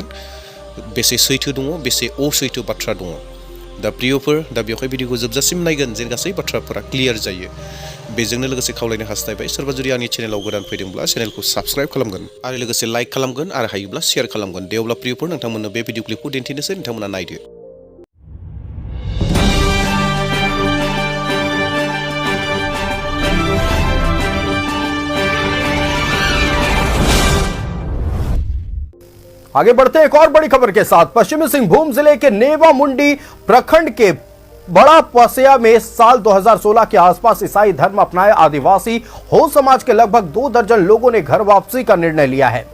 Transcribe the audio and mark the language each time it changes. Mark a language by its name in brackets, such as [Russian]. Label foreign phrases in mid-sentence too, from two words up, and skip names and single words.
[Bodo] बेसे सैथो दङ बेसे असैथो बाथ्रा दङ। दा प्रियफोर, दा बेवहाय भिडिअखौ जोबजासिम नायगोन, जेन गासै बाथ्राफोरा क्लियार जायो। बेजोंनो लोगोसे खावलायनो हास्थायबाय, सोरबा जुदि आंनि चेनेलाव गोदान फैदोंब्ला चेनेलखौ साबस्क्राइब खालामगोन आरो लोगोसे लाइक खालामगोन आरो हायोब्ला शेयार खालामगोन। दे अब्ला प्रियफोर, नोंथांमोननो बे [English] video clipखौ [Bodo] दिन्थिनोसै, नोंथांमोना नायदो। [Hindi] आगे बढ़ते हैं एक और बड़ी खबर के साथ। पश्चिमी सिंहभूम जिले के नेवा मुंडी प्रखंड के बड़ा पसिया में साल 2016 के आसपास ईसाई धर्म अपनाए आदिवासी हो समाज के लगभग 2 दर्जन लोगों ने घर वापसी का निर्णय लिया है।